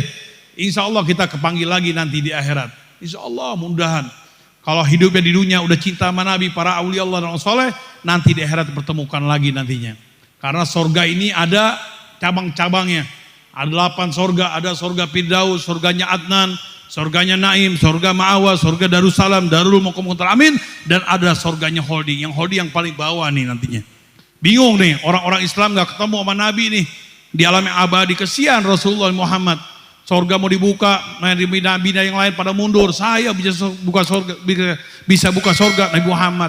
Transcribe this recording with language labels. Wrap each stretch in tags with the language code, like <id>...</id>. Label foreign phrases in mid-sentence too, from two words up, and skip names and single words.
<ar>إن شاء الله</ar> <id>kita kepanggil lagi nanti di akhirat.</id> <ar>إن شاء الله</ar> <id>mudahan. Kalau hidupnya di dunia udah cinta sama Nabi, para</id> <ar>أولياء الله</ar> <id>orang soleh, nanti di akhirat pertemukan lagi nantinya. Karena sorga ini ada cabang-cabangnya. Ada 8 sorga, ada sorga Firdaus, sorganya Adnan, sorganya Naim, sorga Ma'awa, sorga Darussalam, Darul Muqammutal Amin, dan ada sorganya Holding. Yang Holding yang paling bawah nih nantinya. Bingung nih, orang-orang Islam gak ketemu sama Nabi nih. Di alam yang abadi, kesian Rasulullah Muhammad. Sorga mau dibuka, nabi yang lain pada mundur. Saya bisa buka sorga Nabi Muhammad.</id>